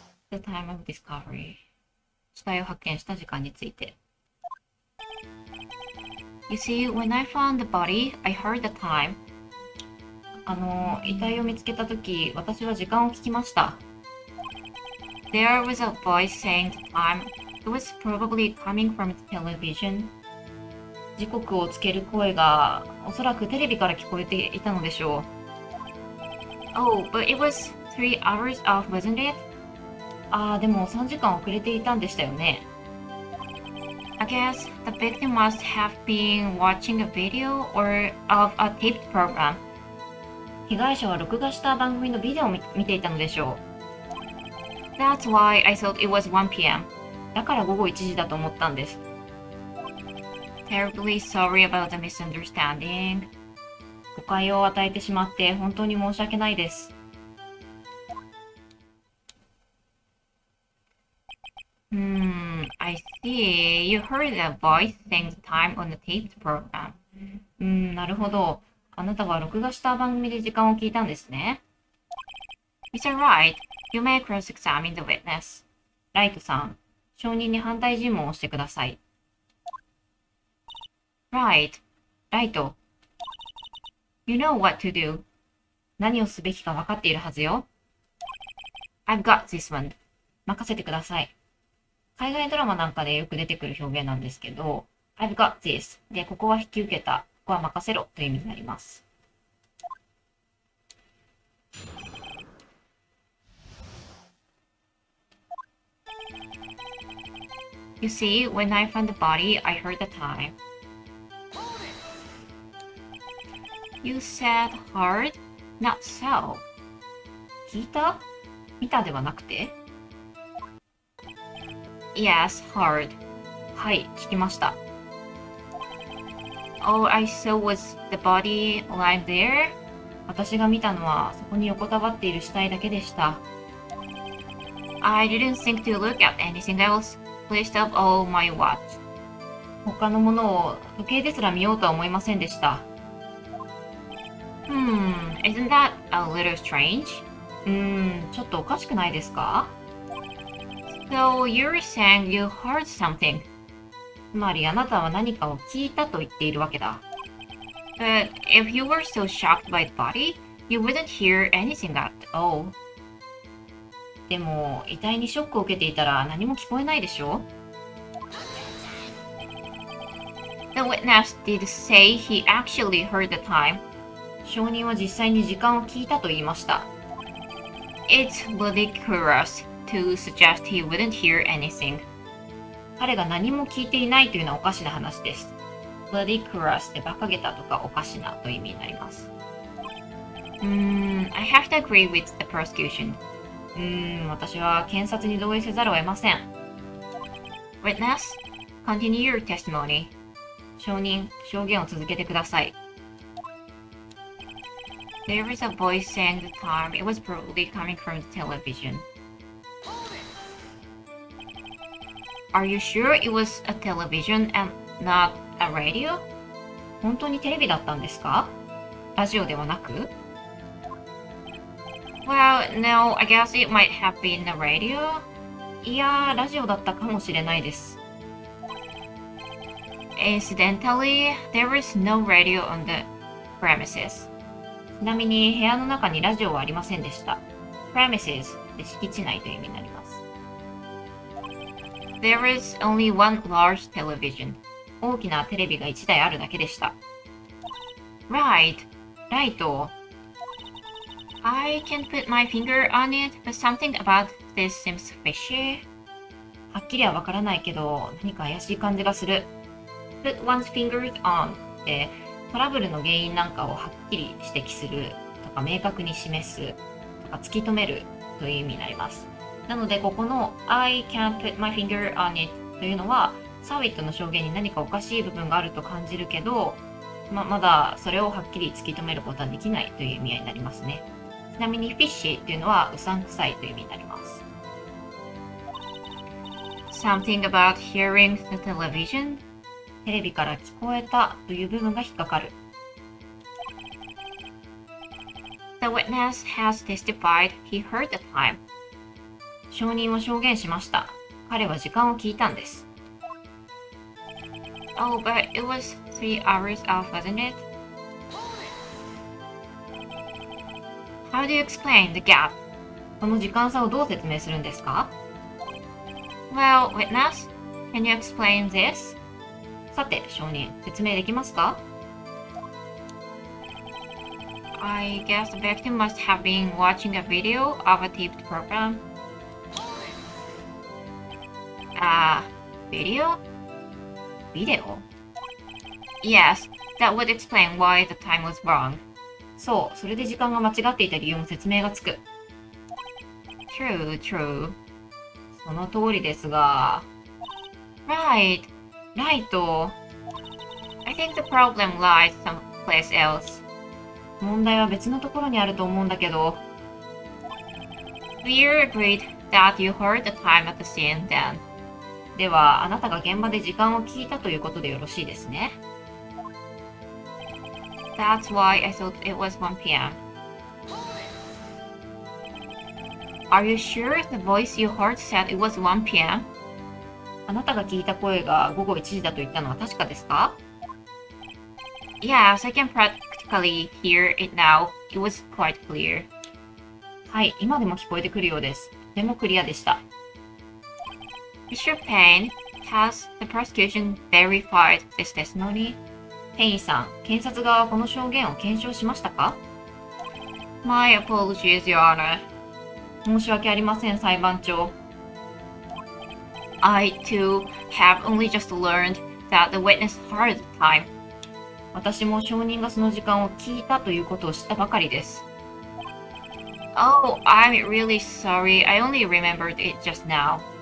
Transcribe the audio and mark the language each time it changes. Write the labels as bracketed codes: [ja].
[en] The time of discovery。 [ja] 死体を発見した時間について。 [en] You see, when I found the body, I heard the time. [ja] 遺体を見つけたとき、私は時間を聞きました。 [en] There was a voice saying the time. It was probably coming from the television. [ja] 時刻をつける声がおそらくテレビから聞こえていたのでしょう。 [en] Oh, but it was 3 hours off, wasn't it? [ja] でも3時間遅れていたんでしたよね。 [en] I guess the victim must have been watching a video or of a taped program. [ja] 被害者は録画した番組のビデオを見ていたのでしょう。 [en] That's why I thought it was 1 p.m. [ja] だから午後1時だと思ったんです。 [en] Terribly sorry about the misunderstanding. [ja] 誤解を与えてしまって本当に申し訳ないです。 [en] I see. You heard a voice saying the time on the taped program. [ja] なるほど。あなたは録画した番組で時間を聞いたんですね。 [en] Mr. Wright, you may cross-examine the witness. [ja] ライトさん、証人に反対尋問をしてください。 [en] Right. ライト。You know what to do. [ja] 何をすべきか分かっているはずよ。 [en] I've got this one. [ja] 任せてください。海外ドラマなんかでよく出てくる表現なんですけど、 [en] I've got this [ja] で、ここは引き受けた、ここは任せろという意味になります。 [en] You see, when I found the body, I heard the time. You said heard? Not so. [ja] 聞いた？見たではなくて？ [en] Yes, heard. [ja] はい、聞きました。 [en] All I saw was the body lying there. [ja] 私が見たのはそこに横たわっている死体だけでした。 [en] I didn't think to look at anything else. Please stop all my watch. [ja] 他のものを時計ですら見ようとは思いませんでした。 [en] Isn't that a little strange? [ja] ちょっとおかしくないですか？ [en] So you're saying you heard something. [ja] つまりあなたは何かを聞いたと言っているわけだ。 [en] But if you were so shocked by the body, you wouldn't hear anything at all. [ja] でも、遺体にショックを受けていたら何も聞こえないでしょ？ [en] The witness did say he actually heard the time. [ja] 証人は実際に時間を聞いたと言いました。 [en] It's ridiculous to suggest he wouldn't hear anything. [ja] 彼が何も聞いていないというのはおかしな話です。ridiculous で馬鹿げたとかおかしなという意味になります。 [en] I have to agree with the prosecution. [ja] 私は検察に同意せざるを得ません。 [en] Witness, continue your testimony. [ja] 証人、証言を続けてください。 [en] There is a voice saying the time. It was probably coming from the television. Are you sure it was a television and not a radio? [ja] 本当にテレビだったんですか？ラジオではなく？ [en] Well, no, I guess it might have been a radio. [ja] いやー、ラジオだったかもしれないです。 [en] Incidentally, there was no radio on the premises. [ja] ちなみに部屋の中にラジオはありませんでした。premises で敷地内という意味になります。 [en] There is only one large television. [ja] 大きなテレビが1台あるだけでした。 [en] Right. ライト。 I can put my finger on it, but something about this seems fishy. [ja] はっきりはわからないけど、何か怪しい感じがする。 [en] Put one's fingers on [ja] ってトラブルの原因なんかをはっきり指摘するとか明確に示すとか突き止めるという意味になります。なのでここの [en] I can't put my finger on it [ja] というのはサーウィットの証言に何かおかしい部分があると感じるけど、まだそれをはっきり突き止めることはできないという意味合いになりますね。ちなみにフィッシーっていうのはうさんくさいという意味になります。 [en] Something about hearing the television [ja] テレビから聞こえたという部分が引っかかる。 [en] The witness has testified he heard the time [ja] 証人は証言しました。彼は時間を聞いたんです。 [en] Oh, but it was 3 hours off, wasn't it? How do you explain the gap? [ja] この時間差をどう説明するんですか？ [en] Well, witness, can you explain this? [ja] さて、証人、説明できますか？ [en] I guess the victim must have been watching a video of a taped program. Video? Video? Yes, that would explain why the time was wrong. [ja] そう、それで時間が間違っていた理由も説明がつく。 [en] True. [ja] その通りですが。 [en] Right. I think the problem lies someplace else. [ja] 問題は別のところにあると思うんだけど。 [en] We're agreed that you heard the time at the scene then. [ja] では、あなたが現場で時間を聞いたということでよろしいですね。 [en] That's why I thought it was 1 p.m. Are you sure the voice you heard said it was 1 p.m.? [ja] あなたが聞いた声が午後1時だと言ったのは確かですか？ [en] Yes, I can practically hear it now. It was quite clear. [ja] はい、今でも聞こえてくるようです。とてもクリアでした。Mr. [en] Payne, has the prosecution verified this testimony? [ja] ペインさん、検察側はこの証言を検証しましたか？ [en] My apologies, Your Honor. [ja] 申し訳ありません、裁判長。 [en] I too have only just learned that the witness heard the time. [ja] 私も証人がその時間を聞いたということを知ったばかりです。 [en] Oh, I'm really sorry. I only remembered it just now.